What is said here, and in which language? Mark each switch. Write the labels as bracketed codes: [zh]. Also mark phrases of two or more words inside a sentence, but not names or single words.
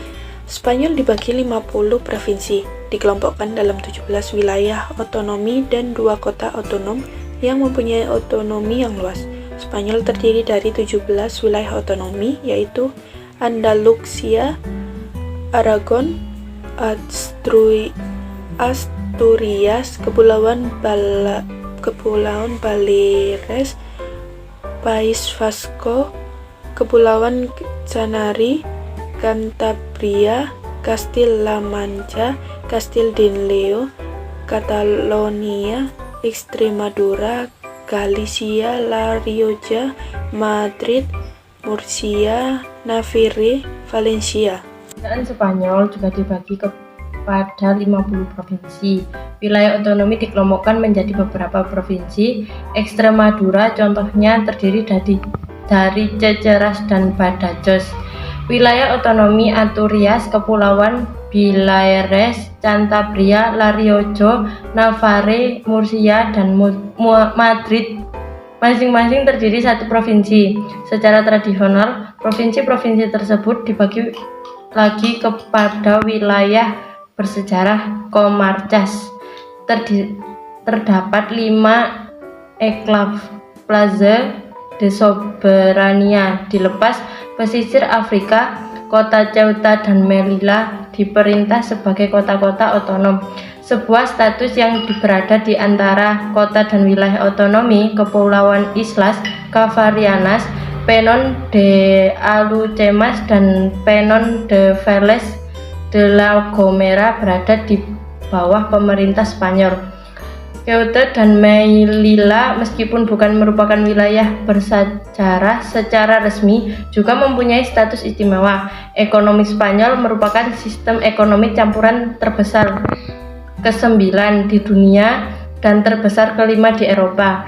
[id] Spanyol dibagi 50 provinsi, dikelompokkan dalam 17 wilayah otonomi dan 2 kota otonom yang mempunyai otonomi yang luas. Spanyol terdiri dari 17 wilayah otonomi, yaitu Andalusia, Aragon, Asturias, Kepulauan Baleares, País Vasco, Kepulauan Canari, Cantabria, Castilla-La Mancha, Castile y León, Catalonia, Extremadura, Galicia, La Rioja, Madrid, Murcia, Navarra, Valencia. Kerajaan Spanyol juga dibagi kepada 50 provinsi. Wilayah otonomi dikelompokkan menjadi beberapa provinsi. Extremadura contohnya terdiri dari Ceceras dan Badajoz. Wilayah otonomi Asturias, Kepulauan Baleares, Cantabria, La Rioja, Navarra, Murcia, dan Madrid masing-masing terdiri satu provinsi. Secara tradisional, provinsi-provinsi tersebut dibagi lagi kepada wilayah bersejarah comarcas. Terdapat 5 enclave Plaza de Soberania dilepas pesisir Afrika. Kota Ceuta dan Melilla diperintah sebagai kota-kota otonom, sebuah status yang berada di antara kota dan wilayah otonomi. Kepulauan Islas Canarias, Peñón de Alhucemas, dan Peñón de Fels de la Gomera berada di bawah pemerintah Spanyol. Ceuta dan Melilla meskipun bukan merupakan wilayah bersejarah secara resmi, juga mempunyai status istimewa. Ekonomi Spanyol merupakan sistem ekonomi campuran terbesar ke-9 di dunia dan terbesar ke-5 di Eropa.